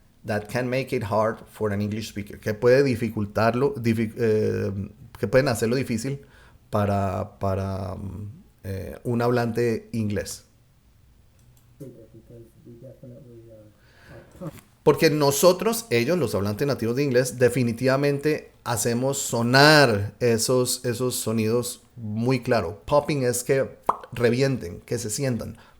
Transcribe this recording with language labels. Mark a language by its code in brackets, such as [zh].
[en] that can make it hard for an English speaker, [es] que puede dificultarlo, que pueden hacerlo difícil para un hablante inglés. [en] speaker, because we definitely are [es] Porque nosotros, ellos, los hablantes nativos de inglés, definitivamente hacemos sonar esos sonidos muy claro. Popping es que revienten, que se sientan.